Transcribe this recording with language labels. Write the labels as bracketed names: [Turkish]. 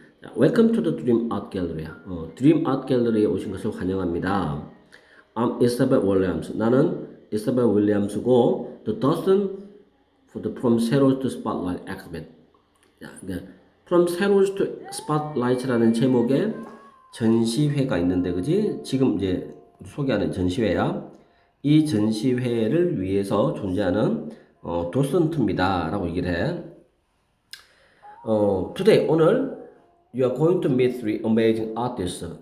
[Korean] 자, [English] Welcome to the Dream Art Gallery [Korean] 야. Dream Art Gallery에 오신 것을 환영합니다. [English] I'm Isabel Williams. [Korean] 나는 이사벨 윌리엄스고 [English] The Dawson for the From Shadows to Spotlight Exhibit. [Korean] 자, 그러니까 From Shadows to Spotlight라는 제목의 전시회가 있는데, 그지? 지금 이제 소개하는 전시회야. 이 전시회를 위해서 존재하는 도슨트입니다라고 얘기를 해. [English] Today, 오늘 You are going to meet three amazing artists.